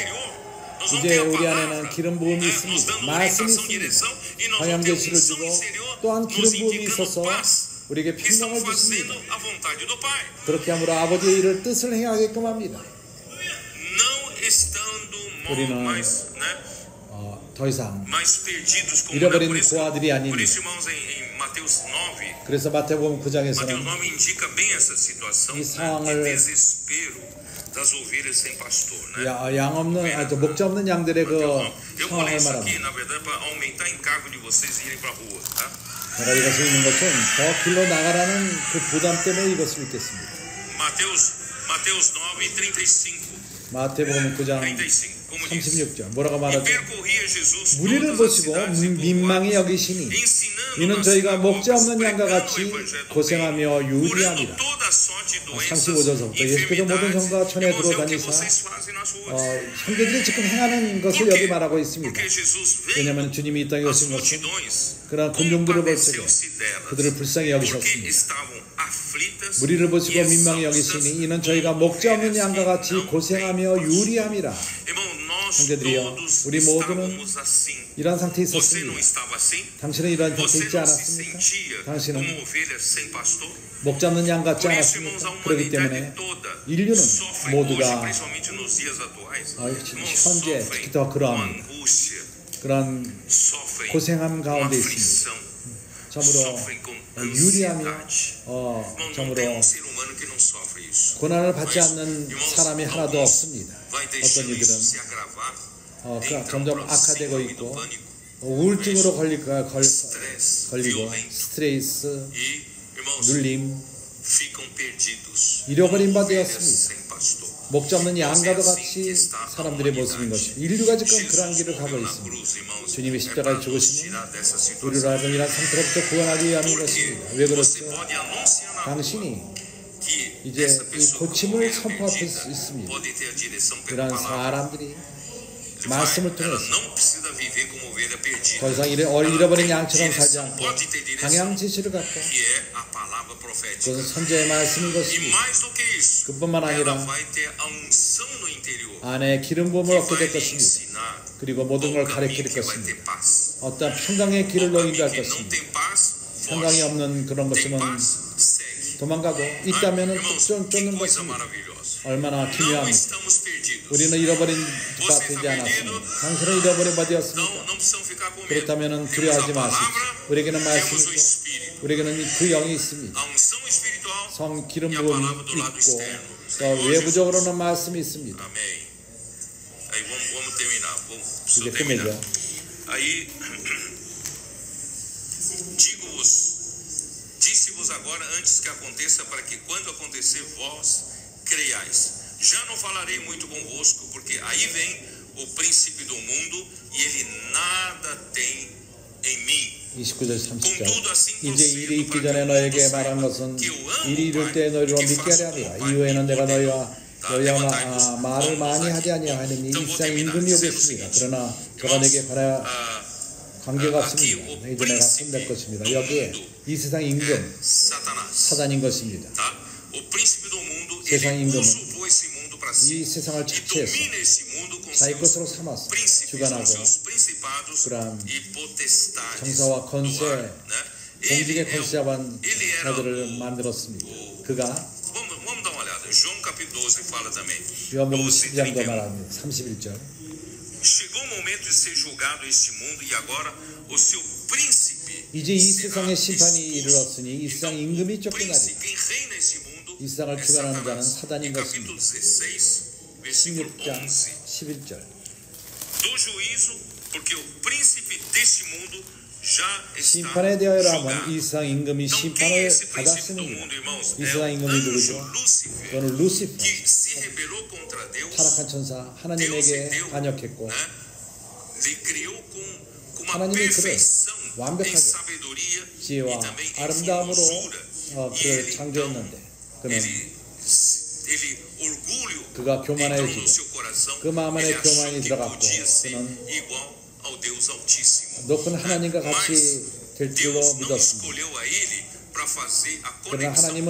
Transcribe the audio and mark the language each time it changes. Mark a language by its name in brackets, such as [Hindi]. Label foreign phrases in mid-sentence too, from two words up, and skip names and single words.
[Portuguese] interior. Nós vamos [Korean] 이제 [Portuguese] ter a [Korean] 우리 [Portuguese] palavra, [Korean] 안에는 기름 부음이 [Portuguese] nos [Korean] 있습니다. [Portuguese] dando [Korean] 말씀이 [Portuguese] orientação, [Korean] 있습니다. [Portuguese] direção, e nós [Korean] 방향 [Portuguese] vamos ter a [Korean] 제시를 [Portuguese] unção [Korean] 주고 [Portuguese] interior [Korean] 또한 [Portuguese] nos [Korean] 기름 부음이 [Portuguese] indicando [Korean] 있어서 [Portuguese] paz. [Korean] 우리에게 [Portuguese] Que estão [Korean] 평강을 [Portuguese] fazendo [Korean] 주십니다. [Portuguese] a vontade do Pai. [Korean] 그렇게 함으로 아버지의 일을 뜻을 행하게끔 합니다. [Portuguese] Não estando [Korean] 우리는 [Portuguese] mais, né, [Korean] 더 이상 [Portuguese] mais perdidos como [Korean] 잃어버린 [Portuguese] por isso, [Korean] 고아들이 아닙니다. [Portuguese] por isso, irmãos, em Mateus 9, [Korean] 그래서 마태복음 [Portuguese] Mateus [Korean] 9장에서는 [Portuguese] 9 indica bem essa situação, [Korean] 이 [Portuguese] né, [Korean] 상황을 [Portuguese] de desespero das ovelhas sem pastor, né? [Korean] 양 없는 목자 없는 양들의 그 [Portuguese] Eu vou ler [Korean] 상황을 [Portuguese] isso aqui, [Korean] 말합니다. [Portuguese] na verdade, para aumentar o encargo de vocês irem para a rua, tá? [Korean] 제가 이것을 읽는 것은 더 길로 나가라는 그 부담 때문에 이것을 읽겠습니다. [Portuguese] Mateus 9, 35. [Korean] 마태복음 9장 35. [Portuguese] Como diz? [Korean] 36절 뭐라고 [Portuguese] E [Korean] 말하죠? [Portuguese] percorria Jesus [Korean] 무리를 [Portuguese] todas as [Korean] 보시고 [Portuguese] cidades e [Korean] 민망히 [Portuguese] povoados, [Korean] 여기시니 [Portuguese] ensinando [Korean] 이는 [Portuguese] nas [Korean] 저희가 목자 [Portuguese] sinagogas, [Korean] 없는 양과 [Portuguese] pregando o [Korean] 같이 [Portuguese] evangelho do [Korean] 고생하며 [Portuguese] reino, curando [Korean] 유리함이라. [Portuguese] toda sorte de doenças, [Korean] 35절부터 예수께서 모든 [Portuguese] enfermidades. [Korean] 성과 천에 [Portuguese] Irmãos, é o que [Korean] 들어다니사 [Portuguese] vocês fazem nas ruas. [Korean] 형제들이 지금 행하는 것을 [Portuguese] Por [Korean] 여기 [Portuguese] quê? [Korean] 말하고 있습니다. [Portuguese] Porque Jesus veio [Korean] 왜냐하면 주님이 이 땅에 [Portuguese] às [Korean] 오신 것은 [Portuguese] multidões, [Korean] 그러나 군중들을 볼 적에 [Portuguese] compadeceu-se delas, [Korean] 그들을 불쌍히 [Portuguese] porque [Korean] 여기셨습니다. [Portuguese] estavam aflitas [Korean] 무리를 보시고 [Portuguese] e [Korean] 민망히 [Portuguese] exaustas, [Korean] 여기시니 이는 저희가 목자 없는 양과 같이 고생하며 유리함이라. [Portuguese] Irmão, nós [Korean] 형제들이여, [Portuguese] todos [Korean] 우리 모두는 [Portuguese] estávamos assim. [Korean] 이러한 상태에 [Portuguese] Você não [Korean] 있었습니다. [Portuguese] estava assim? [Korean] 당신은 이러한 상태에 [Portuguese] Você [Korean] 있지 [Portuguese] não se [Korean] 않았습니까? [Portuguese] sentia [Korean] 당신은 [Portuguese] como ovelha sem pastor? [Korean] 목자 없는 양 같지 [Portuguese] Por isso, irmãos, a [Korean] 않았습니까? 그렇기 [Portuguese] humanidade [Korean] 때문에 [Portuguese] toda [Korean] 인류는 [Portuguese] sofre hoje, [Korean] 모두가 [Portuguese] principalmente nos dias atuais. Irmãos, [Korean] 현재 [Portuguese] sofrem [Korean] 특히 더 [Portuguese] com [Korean] 그러합니다. [Portuguese] angústia, [Korean] 그런 [Portuguese] sofrem [Korean] 고생함 [Portuguese] com [Korean] 가운데 있습니다. [Portuguese] aflição, [Korean] 참으로 [Portuguese] sofrem com [Korean] 유리하며 [Portuguese] ansiedade. Irmão, não [Korean] 참으로 [Portuguese] tem um ser humano que não sofre isso. [Korean] 고난을 받지 [Portuguese] Mas, [Korean] 않는 [Portuguese] irmãos, [Korean] 사람이 하나도 [Portuguese] alguns [Korean] 없습니다. [Portuguese] vai [Korean] 어떤 [Portuguese] deixando isso [Korean] 이들은 [Portuguese] se agravar, entram [Korean] 점점 [Portuguese] para o [Korean] 악화되고 [Portuguese] síndrome do [Korean] 있고 [Portuguese] pânico, [Korean] 우울증으로 [Portuguese] estresse [Korean] 걸리고 [Portuguese] violento [Korean] 스트레스, [Portuguese] e, irmãos, [Korean] 눌림, [Portuguese] ficam perdidos. [Korean] 잃어버린 바 [Portuguese] como ovelhas [Korean] 되었습니다. [Portuguese] sem pastor. [Korean] 목자 없는 양과도 같이 사람들의 모습인 것입니다. 인류가 지금 그러한 길을 가고 있습니다. 주님이 십자가에 죽으시면 우리를 하여금 이런 상태로부터 구원하기 위함인 것입니다. 왜 그렇죠? 당신이 이제 이 고침을 선포할 수 있습니다. 이러한 사람들이 말씀을 통해서 [Portuguese] viver como ovelha perdida. [Korean] 더 이상 잃어버린 양처럼 살지 [Portuguese] Direção, [Korean] 않고 [Portuguese] pode ter direção, [Korean] 방향 지시를 갖고 [Portuguese] que é a palavra profética. [Korean] 그것은 선지의 말씀인 [Portuguese] E [Korean] 것입니다. [Portuguese] mais do que isso, [Korean] 그뿐만 [Portuguese] ela [Korean] 아니라 [Portuguese] vai ter a unção no interior, [Korean] 안에 기름 부음을 [Portuguese] que [Korean] 얻게 [Portuguese] vai [Korean] 될 [Portuguese] lhe [Korean] 것입니다. [Portuguese] ensinar [Korean] 그리고 모든 걸 [Portuguese] o caminho [Korean] 가르칠 [Portuguese] que vai [Korean] 것입니다. [Portuguese] ter paz. [Korean] 어떤 평강의 [Portuguese] O [Korean] 길로 [Portuguese] caminho [Korean] 인도할 [Portuguese] que não [Korean] 것입니다. [Portuguese] tem paz, [Korean] 평강이 [Portuguese] foge. [Korean] 없는 그런 [Portuguese] Tem [Korean] 것이면 [Portuguese] paz, segue. [Korean] 도망가고 있다면 [Portuguese] Irmãos, [Korean] 쫓는 [Portuguese] que coisa [Korean] 것입니다. [Portuguese] maravilhosa. [Korean] 얼마나 [Portuguese] Não [Korean] 기묘합니다. [Portuguese] estamos perdidos. [Korean] 우리는 잃어버린 [Portuguese] Você [Korean] 바 [Portuguese] está [Korean] 되지 [Portuguese] perdido? [Korean] 않았습니다. 당신은 잃어버린 바 되었습니까? [Portuguese] Não precisam ficar com medo. [Korean] 그렇다면 [Portuguese] Temos [Korean] 두려워하지 [Portuguese] a [Korean] 마십시오. [Portuguese] palavra, [Korean] 우리에게는 [Portuguese] temos o [Korean] 말씀이 있고 [Portuguese] Espírito. [Korean] 우리에게는 그 영이 있습니다. [Portuguese] A unção espiritual [Korean] 성 기름 [Portuguese] e a [Korean] 부음이 [Portuguese] palavra do lado [Korean] 있고 [Portuguese] externo. [Korean] 또 [Portuguese] Senhor [Korean] 외부적으로는 [Portuguese] Jesus. [Korean] 말씀이 있습니다. [Portuguese] Amém. Aí vamos terminar. Preciso [Korean] 이제 [Portuguese] terminar. [Korean] 끝내죠. [Portuguese] Aí disse-vos agora antes que aconteça, para que quando acontecer vós creiais. Já não falarei muito convosco, porque aí vem o príncipe do mundo e ele nada tem em mim. [Korean] 29절 30절 [Portuguese] Contudo, assim [Korean] 이제 일이 [Portuguese] procedo [Korean] 있기 [Portuguese] para que [Korean] 전에 [Portuguese] o mundo [Korean] 너에게 말한 [Portuguese] saiba [Korean] 것은 [Portuguese] que eu amo [Korean] 일이 [Portuguese] o [Korean] 이룰 [Portuguese] Pai [Korean] 때 너희로 [Portuguese] e que [Korean] 믿게 [Portuguese] faço [Korean] 하려 [Portuguese] como [Korean] 함이라. [Portuguese] o Pai [Korean] 이후에는 [Portuguese] me [Korean] 내가 [Portuguese] ordenou. [Korean] 너희와 [Portuguese] Levantai-vos, [Korean] 말을 [Portuguese] vamos [Korean] 많이 [Portuguese] lá. [Korean] 하지 아니하느니 이 [Portuguese] Então vou [Korean] 세상 [Portuguese] terminar [Korean] 임금이 [Portuguese] dizendo o [Korean] 오겠습니다. [Portuguese] seguinte. [Korean] 그러나 저가 내게 바라 관계가 [Portuguese] aqui [Korean] 없습니다. [Portuguese] o [Korean] 이제 내가 손댈 [Portuguese] príncipe [Korean] 것입니다. [Portuguese] do [Korean] 여기에 [Portuguese] mundo [Korean] 이 세상 [Portuguese] é [Korean] 임금 [Portuguese] Satanás. [Korean] 사단인 것입니다. [Portuguese] Tá? O príncipe do mundo, [Korean] 세상 [Portuguese] ele [Korean] 임금은 [Portuguese] usurpou esse mundo para si [Korean] 이 세상을 [Portuguese] e [Korean] 착취해서 [Portuguese] domina esse mundo com [Korean] 자기 [Portuguese] seus [Korean] 것으로 삼아서 [Portuguese] príncipes, com [Korean] 주관하고 [Portuguese] seus principados [Korean] 그러한 [Portuguese] e potestades [Korean] 정사와 [Portuguese] do [Korean] 권세, [Portuguese] ar, né? [Korean] 공직의 [Portuguese] Ele [Korean] 권세자만 [Portuguese] ele era [Korean] 자들을 만들었습니다. 그가 [Portuguese] Vamos dar uma olhada. João capítulo 12 fala também. [Korean] 요한복음 12, 10장도 31. 말합니다. 31절 [Portuguese] Chegou o momento de ser julgado este mundo e agora o seu príncipe [Korean] 이제 이 [Portuguese] será [Korean] 세상의 심판이 [Portuguese] expulso. [Korean] 이르렀으니 이 세상 임금이 쫓겨나리라. [Portuguese] Príncipe, quem reina esse mundo [Korean] 이 세상을 [Portuguese] é [Korean] 주관하는 자는 [Portuguese] Satanás. [Korean] 사단인 [Portuguese] Em capítulo [Korean] 것입니다. [Portuguese] 16, versículo [Korean] 16장 11. 11절 [Portuguese] Do juízo, porque o príncipe deste mundo já está [Korean] 심판에 대하여라 하면 [Portuguese] julgado. [Korean] 이 세상 임금이 [Portuguese] Então, quem é [Korean] 심판을 [Portuguese] esse príncipe do [Korean] 받았습니다. [Portuguese] mundo, irmãos? [Korean] 이 [Portuguese] É [Korean] 세상 [Portuguese] o [Korean] 임금이 [Portuguese] anjo [Korean] 누구죠? [Portuguese] Lúcifer, [Korean] 그는 루시퍼, [Portuguese] que se rebelou contra Deus. [Korean] 타락한 천사, [Portuguese] Deus [Korean] 하나님에게 [Portuguese] deu, [Korean] 반역했고 [Portuguese] né? Lhe criou com uma [Korean] 하나님이 그를 [Portuguese] perfeição em [Korean] 완벽하게 [Portuguese] sabedoria e [Korean] 지혜와 [Portuguese] também em [Korean] 아름다움으로 [Portuguese] formosura. E [Korean] 그를 [Portuguese] ele, então, [Korean] 창조했는데 그는 [Portuguese] ele orgulho [Korean] 그가 [Portuguese] entrou [Korean] 교만해지고 [Portuguese] no seu coração. [Korean] 그 마음 안에 [Portuguese] Ele achou [Korean] 교만이 [Portuguese] que [Korean] 들어갔고 [Portuguese] podia ser [Korean] 그는 [Portuguese] igual ao Deus Altíssimo. [Korean] 높은 하나님과 [Portuguese] Mas [Korean] 같이 될 줄로 [Portuguese] Deus não [Korean] 믿었습니다. [Portuguese] escolheu a ele para fazer a [Korean] 그러나 [Portuguese] conexão com